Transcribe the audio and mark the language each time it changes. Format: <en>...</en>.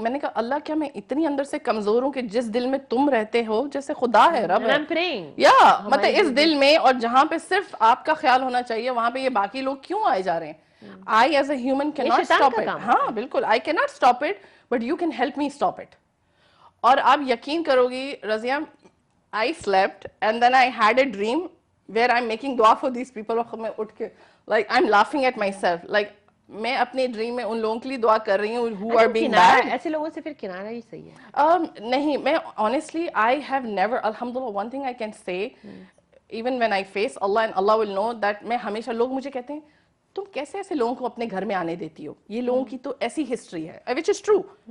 <hi>मैंने कहा अल्लाह क्या मैं इतनी अंदर से कमजोर हूँ कि जिस दिल में तुम रहते हो, जैसे खुदा है, रब है, या मतलब इस दिल में, और जहाँ पे सिर्फ आपका ख्याल होना चाहिए वहां पे ये बाकी लोग क्यों आए जा रहे हैं.</hi> <en>I as a human can not stop it.</en> <hi>हाँ बिल्कुल,</hi> <en>I can not stop it but you can help me stop it.</en> <hi>और आप यकीन करोगी Razia,</hi> <en>I slept and then I had a dream where I'm making dua for these people.</en> <hi>और मैं उठ के</hi> <en>like I'm laughing at myself, like</en> <hi>मैं अपने ड्रीम में उन लोगों के लिए दुआ कर रही हूँ</hi> <en>who are being bad.</en> <hi>ऐसे लोगों से फिर किनारा ही सही है. नहीं, मैं</hi> <en>honestly I have never,</en> <hi>alhamdulillah,</hi> <en>one thing I can say, even when I face Allah and Allah will know that</en> <hi>मैं हमेशा, लोग मुझे कहते हैं तुम कैसे ऐसे लोगों को अपने घर में आने देती हो, ये लोगों की तो ऐसी हिस्ट्री है,</hi> <en>which is true.</en>